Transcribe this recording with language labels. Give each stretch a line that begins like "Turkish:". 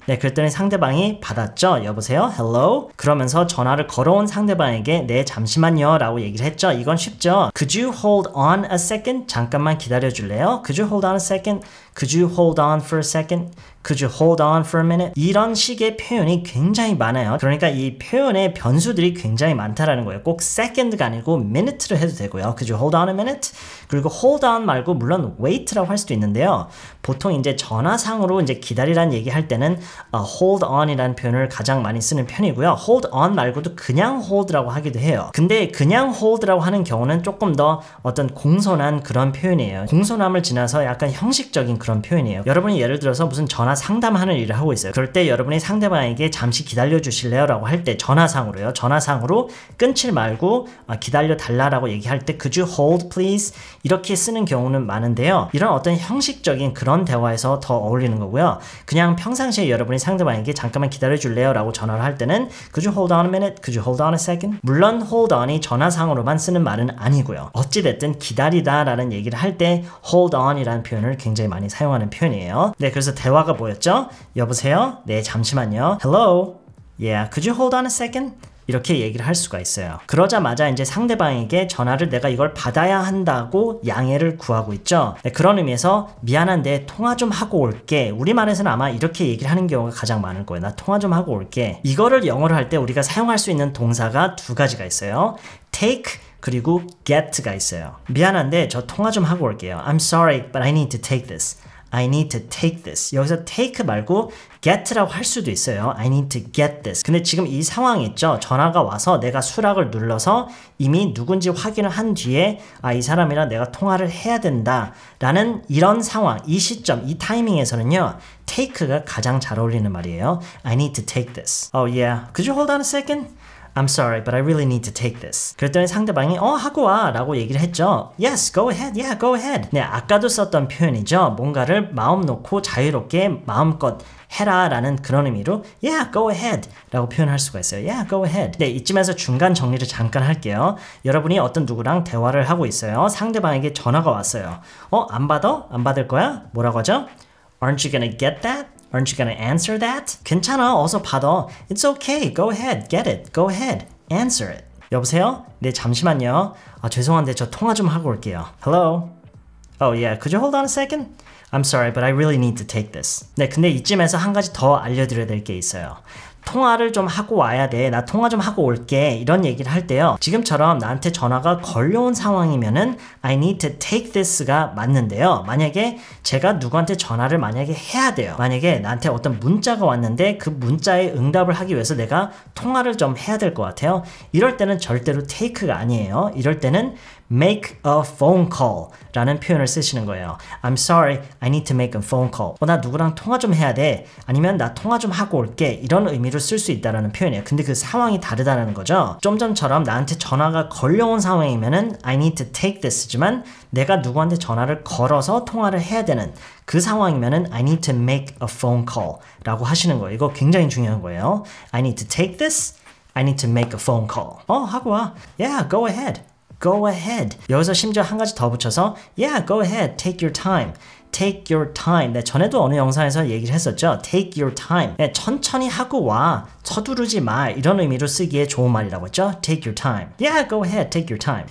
Korean: 네, 그랬더니 상대방이 받았죠. 여보세요?
English: Hello?
Korean: 그러면서 전화를 걸어온 상대방에게 네, 잠시만요 라고 얘기를 했죠. 이건 쉽죠.
English: Could you hold on a second?
Korean: 잠깐만 기다려 줄래요?
English: Could you hold on a second? Could you hold on for a second? Could you hold on for a minute?
Korean: 이런 식의 표현이 굉장히 많아요. 그러니까 이 표현의 변수들이 굉장히 많다라는 거예요. 꼭 second가 아니고 minute로 해도 되고요.
English: Could you hold on a minute?
Korean: 그리고 hold on 말고 물론 wait라고 할 수도 있는데요. 보통 이제 전화상으로 이제 기다리라는 얘기 할 때는 hold on이라는 표현을 가장 많이 쓰는 편이고요. hold on 말고도 그냥 hold라고 하기도 해요. 근데 그냥 hold라고 하는 경우는 조금 더 어떤 공손한 그런 표현이에요. 공손함을 지나서 약간 형식적인 그런 표현이에요. 여러분이 예를 들어서 무슨 전화 상담하는 일을 하고 있어요. 그럴 때 여러분이 상대방에게 잠시 기다려 주실래요? 라고 할 때 전화상으로요. 전화상으로 끊지 말고 기다려 달라라고 얘기할 때
English: Could you hold please?
Korean: 이렇게 쓰는 경우는 많은데요. 이런 어떤 형식적인 그런 대화에서 더 어울리는 거고요. 그냥 평상시에 여러분이 상대방에게 잠깐만 기다려 줄래요? 라고 전화를 할 때는
English: Could you hold on a minute? Could you hold on a second?
Korean: 물론 hold on이 전화상으로만 쓰는 말은 아니고요. 어찌됐든 기다리다 라는 얘기를 할 때 hold on 이라는 표현을 굉장히 많이 사용하는 표현이에요. 네, 그래서 대화가 뭐였죠? 여보세요? 네, 잠시만요.
English: Hello? Yeah, could you hold on a second?
Korean: 이렇게 얘기를 할 수가 있어요. 그러자마자 이제 상대방에게 전화를 내가 이걸 받아야 한다고 양해를 구하고 있죠. 네, 그런 의미에서 미안한데 통화 좀 하고 올게. 우리말에서는 아마 이렇게 얘기를 하는 경우가 가장 많을 거예요. 나 통화 좀 하고 올게. 이거를 영어로 할 때 우리가 사용할 수 있는 동사가 두 가지가 있어요. take 그리고 get가 있어요. 미안한데 저 통화 좀 하고 올게요.
English: I'm sorry, but I need to take this. I need to take this.
Korean: 여기서 take 말고 get라고 할 수도 있어요.
English: I need to get this.
Korean: 근데 지금 이 상황이 있죠. 전화가 와서 내가 수락을 눌러서 이미 누군지 확인을 한 뒤에 이 사람이랑 내가 통화를 해야 된다 라는 이런 상황, 이 시점, 이 타이밍에서는요. take가 가장 잘 어울리는 말이에요.
English: I need to take this. Oh yeah. Could you hold on a second? I'm sorry, but I really need to take this.
Korean: 그랬더니 상대방이 하고 와 라고 얘기를 했죠.
English: Yes, go ahead. Yeah, go ahead.
Korean: 네, 아까도 썼던 표현이죠. 뭔가를 마음 놓고 자유롭게 마음껏 해라 라는 그런 의미로
English: Yeah, go ahead
Korean: 라고 표현할 수가 있어요.
English: Yeah, go ahead.
Korean: 네, 이쯤에서 중간 정리를 잠깐 할게요. 여러분이 어떤 누구랑 대화를 하고 있어요. 상대방에게 전화가 왔어요. 안 받아? 안 받을 거야? 뭐라고 하죠?
English: Aren't you gonna get that? Aren't you gonna answer that?
Korean: 괜찮아, 어서 받아.
English: It's okay, go ahead, get it, go ahead, answer it.
Korean: 여보세요? 네, 잠시만요. 죄송한데 저 통화 좀 하고 올게요.
English: Hello? Oh yeah, could you hold on a second? I'm sorry, but I really need to take this.
Korean: 네, 근데 이쯤에서 한 가지 더 알려드려야 될 게 있어요. 통화를 좀 하고 와야 돼. 나 통화 좀 하고 올게. 이런 얘기를 할 때요. 지금처럼 나한테 전화가 걸려온 상황이면은
English: I need to take this
Korean: 가 맞는데요. 만약에 제가 누구한테 전화를 만약에 해야 돼요. 만약에 나한테 어떤 문자가 왔는데 그 문자에 응답을 하기 위해서 내가 통화를 좀 해야 될 것 같아요. 이럴 때는 절대로 take가 아니에요. 이럴 때는
English: make a phone call
Korean: 라는 표현을 쓰시는 거예요.
English: I'm sorry, I need to make a phone call.
Korean: 나 누구랑 통화 좀 해야 돼. 아니면 나 통화 좀 하고 올게. 이런 의미로 쓸 수 있다는 표현이에요. 근데 그 상황이 다르다는 거죠. 좀 전처럼 나한테 전화가 걸려온 상황이면은
English: I need to take this
Korean: 지만 내가 누구한테 전화를 걸어서 통화를 해야 되는 그 상황이면은
English: I need to make a phone call
Korean: 라고 하시는 거예요. 이거 굉장히 중요한 거예요.
English: I need to take this, I need to make a phone call.
Korean: 하고 와.
English: Yeah, go ahead. Go ahead.
Korean: 여기서 심지어 한 가지 더 붙여서
English: Yeah, go ahead. Take your time. Take your time.
Korean: 네, 전에도 어느 영상에서 얘기를 했었죠.
English: Take your time.
Korean: 네, 천천히 하고 와. 서두르지 마. 이런 의미로 쓰기에 좋은 말이라고 했죠.
English: Take your time. Yeah, go ahead. Take your time.